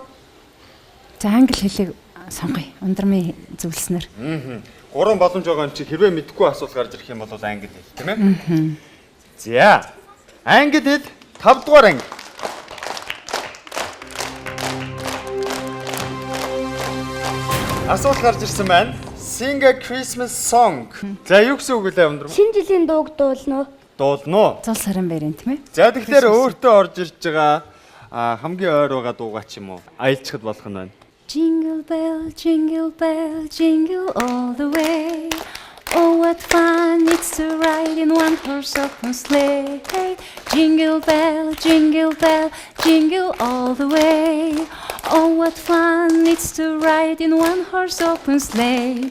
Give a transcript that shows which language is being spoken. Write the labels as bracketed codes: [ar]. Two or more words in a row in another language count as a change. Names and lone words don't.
[mn] За англи хэлийг сонгоё. Ундрамын зөвлснөр. 3 боломж байгаа юм чи хэрвээ мэдэхгүй асуулт гарч ирэх юм бол англи хэл, тийм ээ? За. Англи хэл 5 дугаар анги. Асуулт гарч ирсэн байна. [en] Sing a Christmas song. [mn] За юу гэсэн үг вэ Ундрам? Шинэ жилийн дууг дуулна уу? Дуулно. Зул сарын байрын тийм ээ. За тэгэхээр өөртөө орж ирж байгаа хамгийн ойр байгаа дуугаа ч юм уу аялцахад болох нь байна. [en] Jingle bell, jingle all the way. Oh, what fun it's to ride in one horse open sleigh. Jingle bell, jingle all the way. Oh, what fun it's to ride in one horse open sleigh.